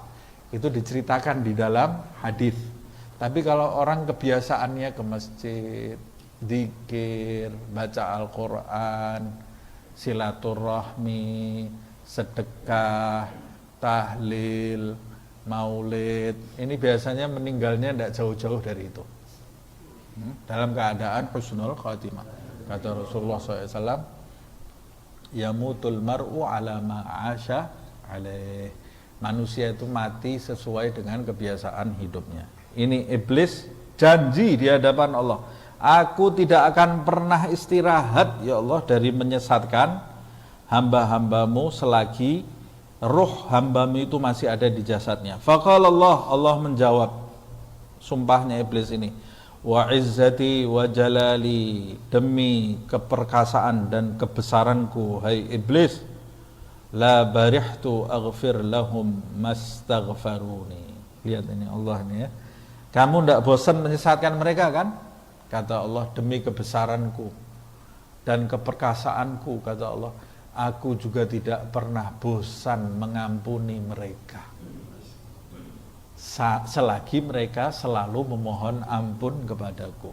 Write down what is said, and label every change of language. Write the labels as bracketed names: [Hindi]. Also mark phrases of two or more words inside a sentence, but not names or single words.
[Indonesian] Itu diceritakan di dalam hadis. Tapi kalau orang kebiasaannya ke masjid, zikir, baca Al-Quran, silaturahmi, sedekah, tahlil, maulid, ini biasanya meninggalnya tidak jauh-jauh dari itu, dalam keadaan [Arabic] husnul khatimah. [Indonesian] Kata Rasulullah SAW, [Arabic] yamutul mar'u ala ma'asha alaih. [Indonesian] Manusia itu mati sesuai dengan kebiasaan hidupnya. Ini iblis janji di hadapan Allah, aku tidak akan pernah istirahat ya Allah dari menyesatkan hamba-hambamu selagi ruh hambamu itu masih ada di jasadnya. Faqalallah, Allah menjawab sumpahnya iblis ini, [Arabic] wa izzati wa jalali, [Indonesian] demi keperkasaan dan kebesaranku hai iblis, [Arabic] la barihtu aghfir lahum mastaghfaruni. [Indonesian] Lihat ini Allah ini ya, kamu tidak bosan menyesatkan mereka kan? Kata Allah, demi kebesaranku dan keperkasaanku, kata Allah, aku juga tidak pernah bosan mengampuni mereka selagi mereka selalu memohon ampun kepadaku.